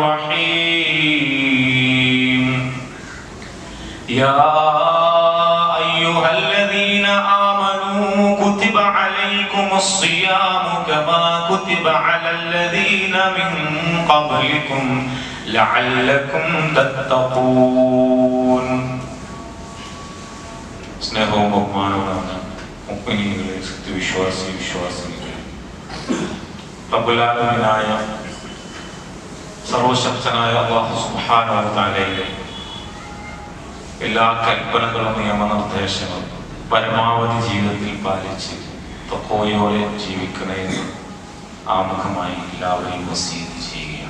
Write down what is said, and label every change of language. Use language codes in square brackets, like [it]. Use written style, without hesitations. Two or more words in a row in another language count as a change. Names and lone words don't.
[ar] الرحيم يا أيها الذين آمنوا كتب عليكم الصيام كما كتب على الذين من قبلكم لعلكم تتقون [ml] സ്നേഹവും ബഹുമാനവുമാണ് മുഅ്മിനീങ്ങളെ സത്യവിശ്വാസികളെ [ar] رب العالمين [ml] സർവശക്തനായ [ar] الله سبحانه وتعالى [ml] എല്ലാ കൽപ്പനകളും നിയമനിർദ്ദേശങ്ങളും പരമാവധി ജീവിതത്തിൽ പാലിച്ച് തഖ്വയോടെ ജീവിക്കണമെന്ന് ആമുഖമായി എല്ലാവരെയും വസീയത്ത് ചെയ്യുകയാണ്.